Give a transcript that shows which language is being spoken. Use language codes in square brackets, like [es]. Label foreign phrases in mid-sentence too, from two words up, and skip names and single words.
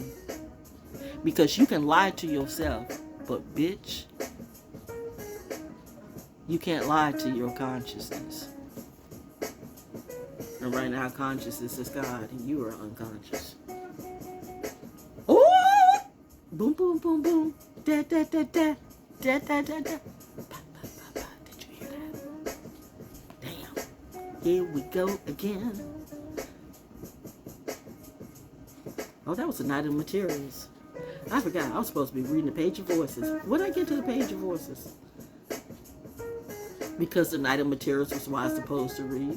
[en] Because you can lie to yourself, but bitch, you can't lie to your consciousness. And right now, consciousness is God, and you are unconscious. Ooh! Boom, boom, boom, boom. Da, da, da, da. Da, da, da, da. Pa, pa, pa, pa. Did you hear that? Damn. Here we go again. Oh, that was the Night of Materials. I forgot. I was supposed to be reading the page of voices. What did I get to the page of voices? Because the Night of Materials was what I was supposed to read.